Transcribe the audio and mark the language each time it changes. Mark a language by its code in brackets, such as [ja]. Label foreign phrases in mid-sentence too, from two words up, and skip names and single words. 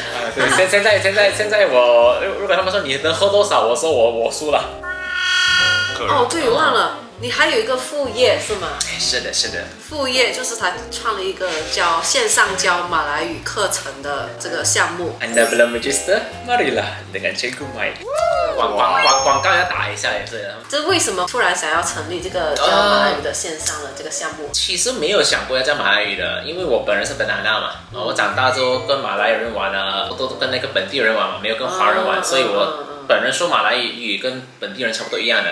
[zh] 对，现在我如果他们说你能喝多少，我说我输了。对，忘了。你还有一个副业是吗？是的。副业就是他创了一个线上教马来语课程的这个项目。 [ms] Anda belum register? Marilah dengan Cikgu Mike。 [zh] 广告要打一下也是。这为什么突然想要成立这个教马来语的线上的这个项目？其实没有想过要教马来语的，因为我本人是本南纳嘛，我长大之后跟马来人玩啊，都跟那个本地人玩嘛，没有跟华人玩，所以我本人说马来语跟本地人差不多一样的。